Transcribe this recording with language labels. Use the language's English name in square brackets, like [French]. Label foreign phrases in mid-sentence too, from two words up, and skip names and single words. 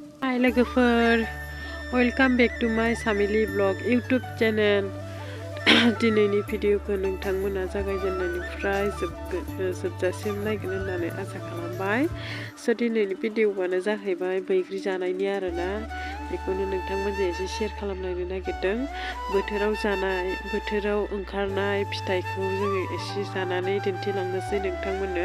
[English] Hi लोगोफोर, welcome back to my family vlog YouTube channel. [Bodo] दिनैनि भिडिअखौ नोंथांमोना जागायजेननायनिफ्राय जोबजासिम नायगोन होननानै आसा खालामबाय। स' दिनैनि भिडिअआनो जाहैबाय बैग्रि जानायनि आरोना, बेखौनो नोंथांमोनजों एसे शेयार खालामनो नागिरदों। बोथोराव जानाय, बोथोराव ओंखारनाय फिथाइखौ जोङो एसे जानानै दिन्थिलांनोसै नोंथांमोननो।